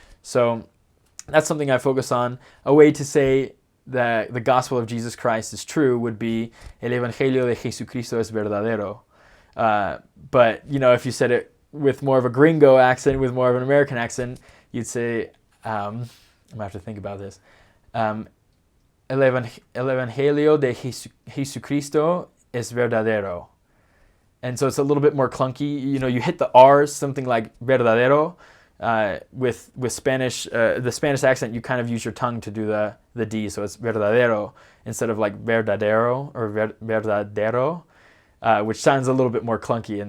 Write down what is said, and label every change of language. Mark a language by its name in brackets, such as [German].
[English] So that's something I focus on. A way to say that the gospel of Jesus Christ is true would be [Spanish] El Evangelio de Jesucristo es verdadero. [English] But if you said it with more of a gringo accent, with more of an American accent, you'd say, I'm going to have to think about this. [Spanish] El Evangelio de Jesucristo es verdadero. [English] And so it's a little bit more clunky. You hit the R's, something like verdadero. With Spanish, the Spanish accent, you kind of use your tongue to do the D, so it's verdadero instead of like verdadero or verdadero, which sounds a little bit more clunky.